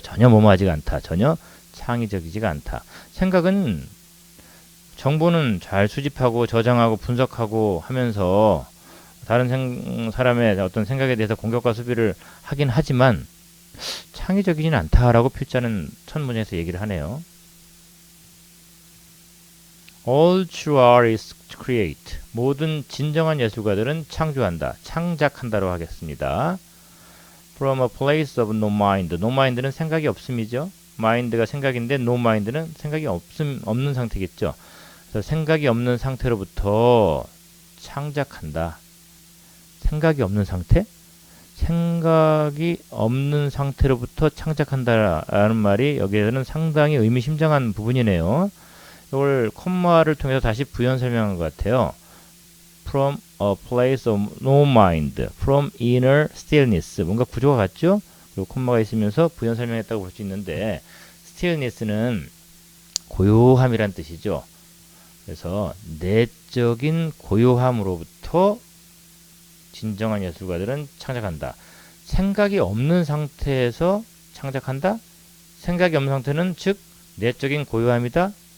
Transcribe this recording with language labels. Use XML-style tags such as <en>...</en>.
<ko>전혀 뭐뭐하지가 않다. 전혀 창의적이지가 않다. 생각은 정보는 잘 수집하고 저장하고 분석하고 하면서 다른 사람의 어떤 생각에 대해서 공격과 수비를 하긴 하지만 창의적이지는 않다라고 필자는 첫 문장에서 얘기를 하네요.</ko> <en>All true art is to create.</en> <ko>모든 진정한 예술가들은 창조한다. 창작한다로 하겠습니다.</ko> <en>From a place of no mind.</en> <ko>No mind는 생각이 없음이죠. mind가 생각인데 no mind는 생각이 없는 상태겠죠. 그래서 생각이 없는 상태로부터 창작한다. 생각이 없는 상태? 생각이 없는 상태로부터 창작한다라는 말이 여기에는 상당히 의미심장한 부분이네요. 이걸 콤마를 통해서 다시 부연 설명한 것 같아요.</ko> <en>From a place of no mind, from inner stillness.</en> <ko>뭔가 구조가 같죠? 그리고 콤마가 있으면서 부연 설명했다고 볼 수 있는데 stillness는 고요함이란 뜻이죠. 그래서 내적인 고요함으로부터 진정한 예술가들은 창작한다. 생각이 없는 상태에서 창작한다? 생각이 없는 상태는 즉 내적인 고요함이다.</ko>